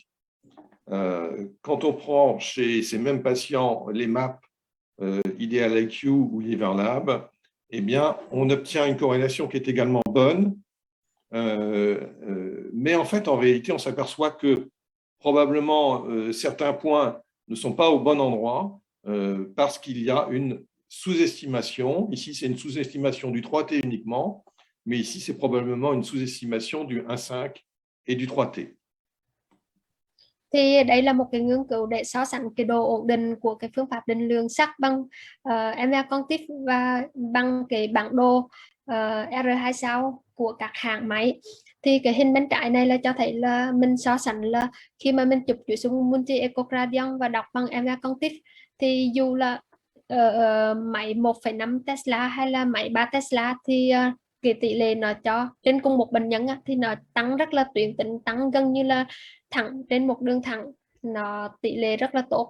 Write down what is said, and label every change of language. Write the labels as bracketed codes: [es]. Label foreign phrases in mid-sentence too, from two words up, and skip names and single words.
[fr] Quand on prend chez ces mêmes patients les maps Ideal IQ ou Liverlab, eh bien, on obtient une corrélation qui est également bonne, mais en fait, en réalité, on s'aperçoit que probablement certains points ne sont pas au bon endroit parce qu'il y a une sous-estimation. Ici, c'est une sous-estimation du 3T uniquement, mais ici, c'est probablement une sous-estimation du 1.5 et du 3T. [vi] Thì đây là một cái nghiên cứu để so sánh cái độ ổn định của cái phương pháp định lượng sắc bằng MR Cognitive và bằng cái bản đồ R2 sao của các hãng máy. Thì cái hình bên trái này là cho thấy là mình so sánh là khi mà mình chụp chuỗi xung [en] multi echocardiogram [vi] và đọc bằng MR Cognitive thì dù là máy 1,5 Tesla hay là máy 3 Tesla thì cái tỷ lệ nó cho trên cùng một bệnh nhân thì nó tăng rất là tuyến tính, tăng gần như là thẳng trên một đường thẳng, nó tỷ lệ rất là tốt.